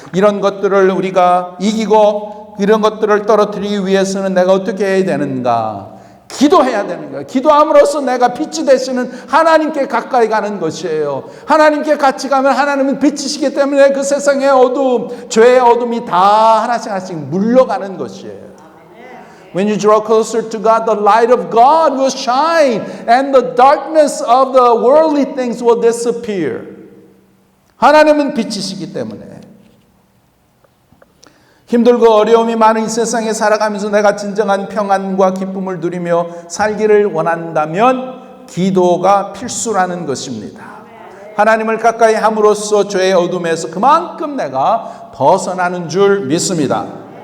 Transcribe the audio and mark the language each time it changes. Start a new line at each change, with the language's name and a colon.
Korean: 이런 것들을 우리가 이기고 이런 것들을 떨어뜨리기 위해서는 내가 어떻게 해야 되는가? 기도해야 되는 거예요. 기도함으로써 내가 빛이 되시는 하나님께 가까이 가는 것이에요. 하나님께 같이 가면 하나님은 빛이시기 때문에 그 세상의 어두움, 죄의 어둠이 다 하나씩 물러가는 것이에요.
English: When you draw closer to God, the light of God will shine and the darkness of the worldly things will disappear.
Korean: 하나님은 빛이시기 때문에 힘들고 어려움이 많은 이 세상에 살아가면서 내가 진정한 평안과 기쁨을 누리며 살기를 원한다면 기도가 필수라는 것입니다. 하나님을 가까이 함으로써 죄의 어둠에서 그만큼 내가 벗어나는 줄 믿습니다.